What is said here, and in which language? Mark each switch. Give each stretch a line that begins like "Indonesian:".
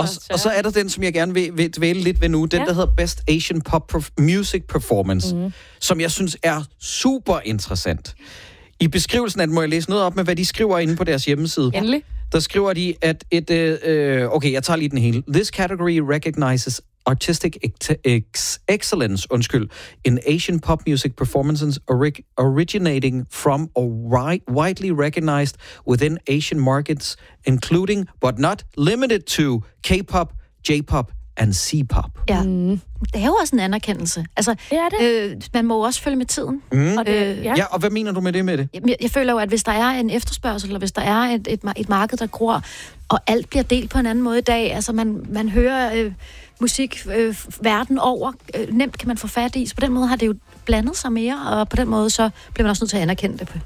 Danish: og så er der den, som jeg gerne vil dvæle lidt ved nu, den der hedder Best Asian Pop Music Performance, som jeg synes er super interessant. I beskrivelsen af den må jeg læse noget op med, hvad de skriver inde på deres hjemmeside. Endelig. Der skriver de, at jeg tager lige den hele.
English: This category recognizes artistic excellence in Asian pop music performances originating from or widely recognized within Asian markets, including but not limited to K-pop, J-pop and C-pop.
Danish: Ja, det er jo også en anerkendelse. Altså, det er det. Man må også følge med tiden. Mm. Ja, og hvad mener du med det? Jeg føler jo, at hvis der er en efterspørgsel, eller hvis der er et marked, der gror, og alt bliver delt på en anden måde i dag, altså man hører musik verden over, nemt kan man få fat i, så på den måde har det jo blandet sig mere, og på den måde så bliver man også nødt til at anerkende det.